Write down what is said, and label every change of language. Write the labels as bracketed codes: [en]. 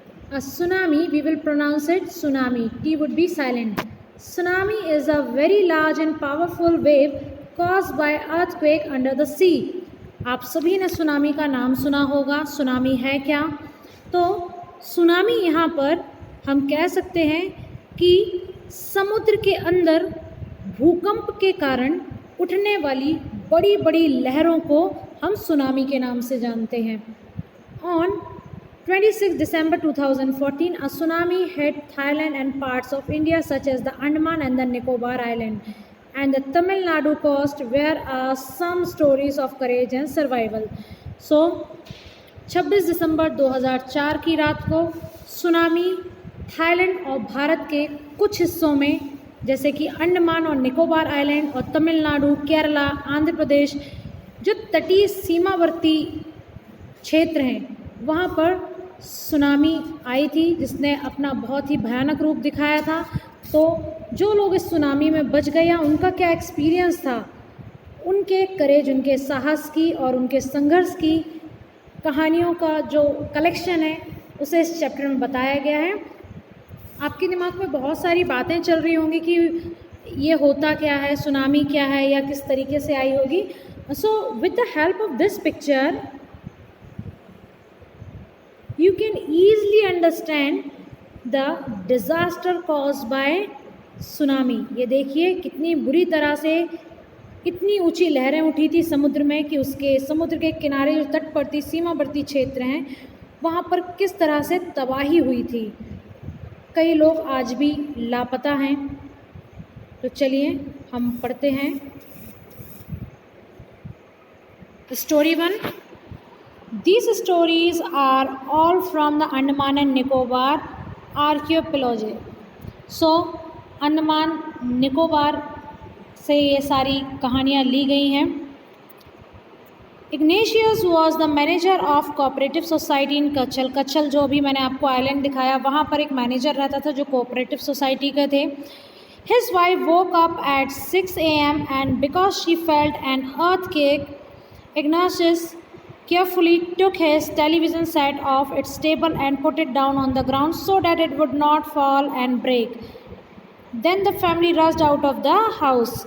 [en] A tsunami, we will pronounce it tsunami. T would be silent. Tsunami is a very large and powerful wave caused by earthquake under the sea. [hi] आप सभी ने tsunami का नाम सुना होगा. Tsunami है क्या? तो सुनामी यहाँ पर हम कह सकते हैं कि समुद्र के अंदर भूकंप के कारण उठने वाली बड़ी बड़ी लहरों को हम सुनामी के नाम से जानते हैं. [en] On 26 December 2014, a tsunami hit Thailand and parts of India such as the Andaman and the Nicobar Island and the Tamil Nadu coast, where are some stories of courage and survival. [hi] So 26 दिसंबर 2004 की रात को tsunami Thailand और भारत के कुछ हिस्सों में जैसे कि अंडमान और निकोबार आइलैंड और तमिलनाडु, केरला, आंध्र प्रदेश जो तटीय सीमावर्ती क्षेत्र हैं वहाँ पर सुनामी आई थी जिसने अपना बहुत ही भयानक रूप दिखाया था. तो जो लोग इस सुनामी में बच गए या उनका क्या एक्सपीरियंस था, उनके करेज, उनके साहस की और उनके संघर्ष की कहानियों का जो कलेक्शन है उसे इस चैप्टर में बताया गया है. आपके दिमाग में बहुत सारी बातें चल रही होंगी कि ये होता क्या है, सुनामी क्या है या किस तरीके से आई होगी. [en] So with the help of this picture you can easily understand the disaster caused by tsunami. [hi] ये देखिए कितनी बुरी तरह से कितनी ऊंची लहरें उठी थी समुद्र में कि उसके समुद्र के किनारे जो तटवर्ती सीमावर्ती क्षेत्र हैं वहाँ पर किस तरह से तबाही हुई थी. कई लोग आज भी लापता हैं. तो चलिए हम पढ़ते हैं. Story 1. [en] These stories are all from the Andaman and Nicobar archipelago. [hi] So Andaman Nicobar से ये सारी कहानियाँ ली गई हैं. [en] Ignatius was the manager of cooperative society in Kachhal. [hi] कच्छल जो अभी मैंने आपको आइलैंड दिखाया, वहाँ पर एक मैनेजर रहता था जो कोऑपरेटिव सोसाइटी के थे। [en] His wife woke up at 6 a.m. and because she felt an earthquake, Ignatius carefully took his television set off its table and put it down on the ground so that it would not fall and break. Then the family rushed out of the house.